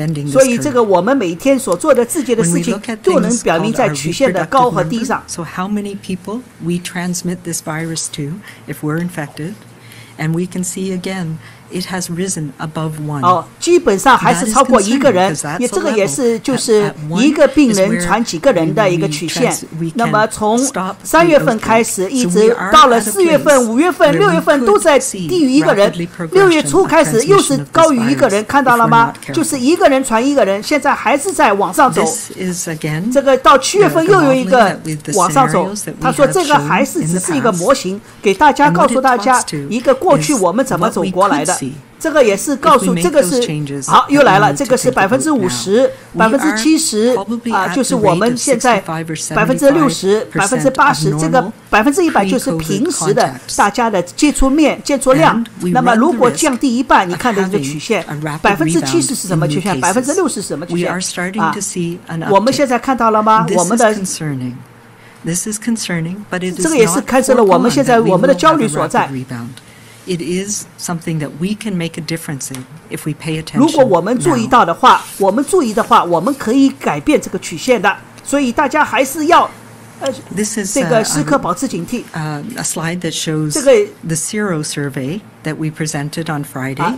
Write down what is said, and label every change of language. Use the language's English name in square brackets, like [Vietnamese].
[Chinese] 所以这个我们每天所做的自己的事情都能表明在曲线的高和低上。 [English] So how many people we transmit this virus to if we're infected, and we can see again it has risen above 1. [Chinese] 基本上还是超过1个人，这个也是就是1个病人传几个人的一个曲线。那么从3月份开始，一直到了4月份、5月份、6月份都在低于1个人，6月初开始又是高于1个人，看到了吗？就是1个人传1个人，现在还是在往上走。这个到7月份又有一个往上走。他说这个还是只是一个模型，给大家告诉大家一个过去我们怎么走过来的。这个也是告诉，这个是好又来了，这个是50%、70%就是我们现在60%、80%，这个100%就是平时的大家的接触量。那么如果降低一半，你看的这个曲线，70%是什么曲线？60%是什么曲线？我们现在看到了吗？我们的这个也是开始了我们现在我们的焦虑所在。 [English] It is something that we can make a difference in if we pay attention. [Chinese] 如果我们注意到的话，我们可以改变这个曲线的。所以大家还是要这个时刻保持警惕。 [English] A slide that shows the Sero survey that we presented on Friday.